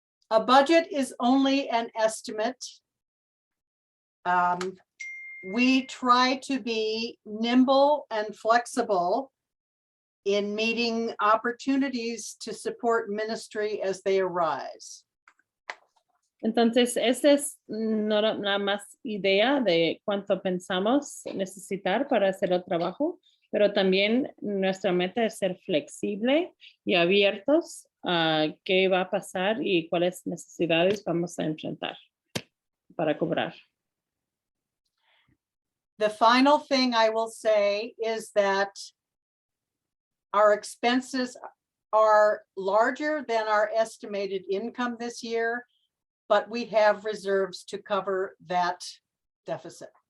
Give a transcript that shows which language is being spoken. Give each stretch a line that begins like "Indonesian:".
English: A budget is only an estimate. We try to be nimble and flexible in meeting opportunities to support ministry as they arise.
Spanish: Entonces, esa es nada más idea de cuánto pensamos necesitar para hacer el trabajo, pero también nuestra meta es ser flexible y abiertos a qué va a pasar y cuáles necesidades vamos a enfrentar para cobrar.
English: The final thing I will say is that our expenses are larger than our estimated income this year, but we have reserves to cover that deficit.